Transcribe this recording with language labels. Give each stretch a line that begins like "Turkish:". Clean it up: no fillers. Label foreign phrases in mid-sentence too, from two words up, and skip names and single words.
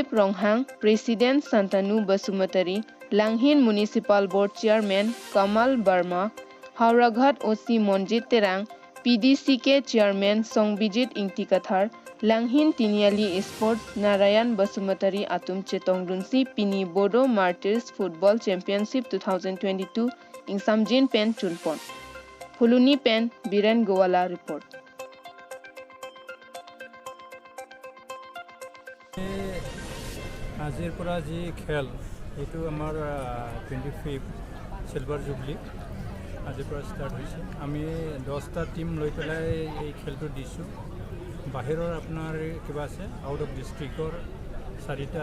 Karbi: Ronghang President Santanu Basumatari Langhin Municipal Board Chairman Kamal Barma Hauraghat OC Monjit Terang PDCK Chairman Songbijit Ingtikathar Langhin Tiniali Sports Narayan Basumatari Atum Chetongdunsi PINI BODO MARTYR'S Football Championship 2022 Ingsamjin Pen Chunpon Huluni Pen Biren Gowala Report
Assamese: আজিৰ পৰা যি খেল এইটো আমাৰ 25
English: silver jubilee
Assamese: আজিৰ পৰা ষ্টাৰ্ট হৈছে আমি 10টা টিম লৈ পেলাই এই খেলটো দিছোঁ বাহিৰৰ আপোনাৰ কিবা আছে
English: out of district
Assamese: 4টা